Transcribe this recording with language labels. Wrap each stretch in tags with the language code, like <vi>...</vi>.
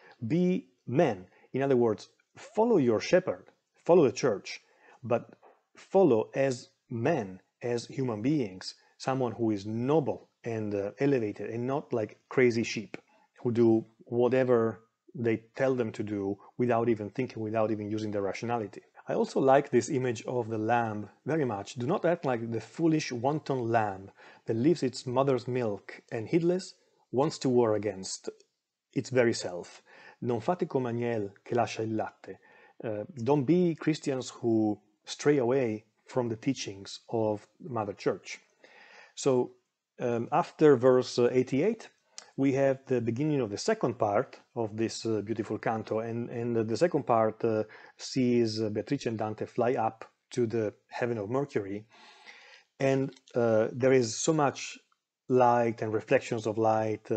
<en>Be men. In other words, follow your shepherd, follow the church, but follow as men, as human beings, someone who is noble and elevated, and not like crazy sheep who do whatever they tell them to do without even thinking, without even using their rationality. I also like this image of the lamb very much. Do not act like the foolish wanton lamb that leaves its mother's milk and heedless wants to war against its very self.</en> <it>Non fate come agnel che lascia il latte.</it> <en>Don't be Christians who stray away from the teachings of Mother Church. So after verse 88, we have the beginning of the second part of this beautiful canto, and the second part sees Beatrice and Dante fly up to the heaven of Mercury, and there is so much light and reflections of light.</en>